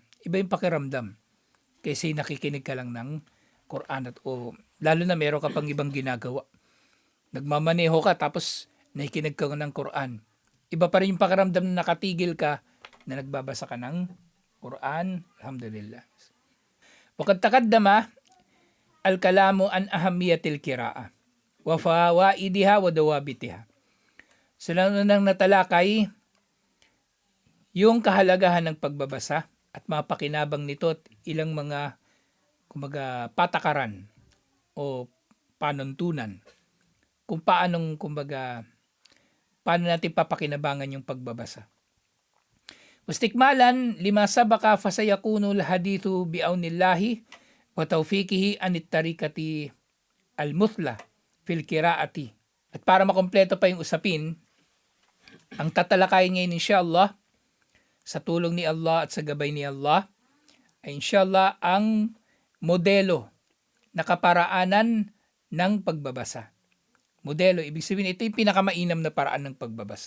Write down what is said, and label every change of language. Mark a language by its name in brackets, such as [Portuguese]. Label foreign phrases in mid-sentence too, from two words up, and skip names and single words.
[Filipino] Iba yung pakiramdam. Kasi nakikinig ka lang ng Quran lalo na meron ka pang ibang ginagawa. Nagmamaneho ka tapos nakikinig ka ng Quran. Iba pa rin yung pakiramdam na nakatigil ka na nagbabasa ka ng Quran. Alhamdulillah. [Arabic] وقد تقدم الكلام عن أهمية القراءة وفوائدها وضوابطها. [Filipino] So nang natalakay yung kahalagahan ng pagbabasa at mapakinabang nito at ilang mga patakaran o panuntunan kung paano natin papakinabangan yung pagbabasa. [Arabic] استكمالا لما سبق فسيكون الحديث بعون الله وتوفيقه عن الطريقة المثلى في القراءة. [Filipino] At para makompleto pa yung usapin, ang tatalakayin ngayon inshallah, sa tulong ni Allah at sa gabay ni Allah, ay inshallah ang modelo na kaparaanan ng pagbabasa. Modelo, ibig sabihin ito yung pinakamainam na paraan ng pagbabasa.